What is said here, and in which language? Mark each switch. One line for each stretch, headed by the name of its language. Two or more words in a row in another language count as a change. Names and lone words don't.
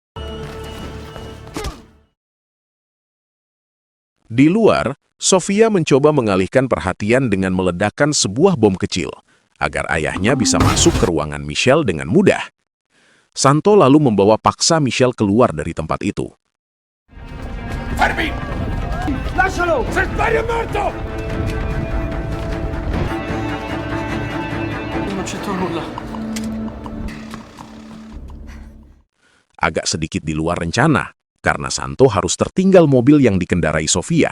Indonesian: Di luar, Sofia mencoba mengalihkan perhatian dengan meledakkan sebuah bom kecil, agar ayahnya bisa masuk ke ruangan Michelle dengan mudah. Santo lalu membawa paksa Michelle keluar dari tempat itu.
Italian: Fermi! Lascialo! Se spari è morto! Non c'entro nulla.
Indonesian: Agak sedikit di luar rencana, karena Santo harus tertinggal mobil yang dikendarai Sofia.